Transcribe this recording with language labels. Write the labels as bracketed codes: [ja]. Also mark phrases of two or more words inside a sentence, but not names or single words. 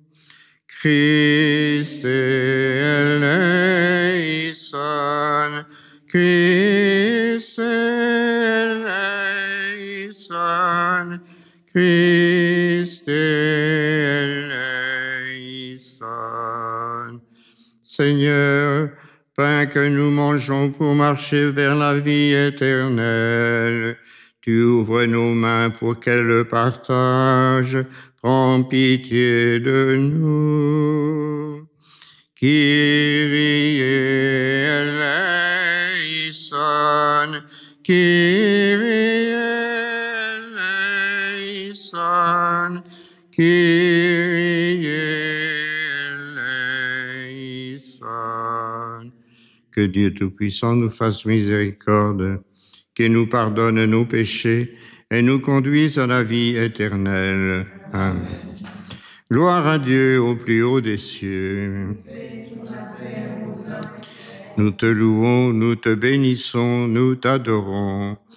[el] Χριστὲ ἐλέησον, Χριστὲ ἐλέησον, Χριστὲ ἐλέησον. [fr] Seigneur, pain que nous mangeons pour marcher vers la vie éternelle, tu ouvres nos mains pour qu'elles le partagent. Prends pitié de nous. [el] Κύριε ἐλέησον, Κύριε ἐλέησον, Κύριε ἐλέησον. [fr] Que Dieu Tout-Puissant nous fasse miséricorde, qu'il nous pardonne nos péchés et nous conduise à la vie éternelle. Amen. Gloire à Dieu au plus haut des cieux. Nous te louons, nous te bénissons, nous t'adorons.